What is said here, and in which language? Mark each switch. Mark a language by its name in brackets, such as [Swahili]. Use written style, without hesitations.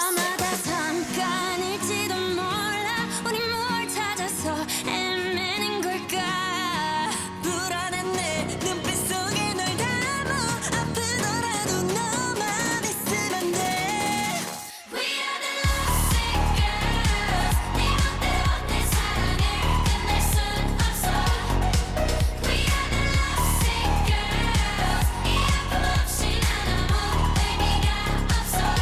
[Korean] 아마도 잠깐일지도 몰라. 우리 뭘 찾아서 헤매는 걸까. 불안한 내 눈빛 속에 널 담아. 아프더라도 너만 있으면 돼. [English] We are the lovesick girls. [Korean] 네 맘대로 내 사랑을 끝낼 순 없어. [English] We are the lovesick girls. [Korean] 이 아픔 없이 난 아무 의미가 없어.